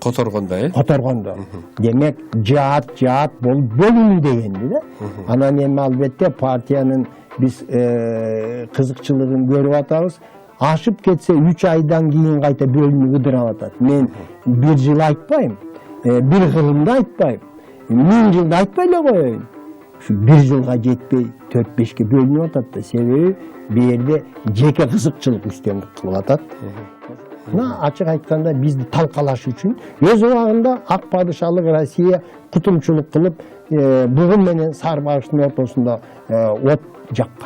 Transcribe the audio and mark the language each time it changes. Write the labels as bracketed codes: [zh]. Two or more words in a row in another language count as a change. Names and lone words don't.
[ky] Которгондо, Которгондо. Демек жаат болуп бөлүнүү дегенди да. Анан эми албетте партиянын биз кызыкчылыгын көрүп атабыз. Ашып кетсе 3 айдан кийин кайта бөлүнүп ыдырап атат. Мен 1 жыл айтпайм. Bir kılımda aytpayım, 1000 жылда айтпай эле коеюн. Şu 1 жылга жетпей 4-5ке бөлүнүп атат да. Себеби бу жерде жеке кызыкчылык үстөмдүк кылып атат. Мына ачык айтканда бизди талкалаш үчүн өз убагында ак падышалык Россия кутумчулук кылып, бугун менен сары багыштын ортосунда от жаккан.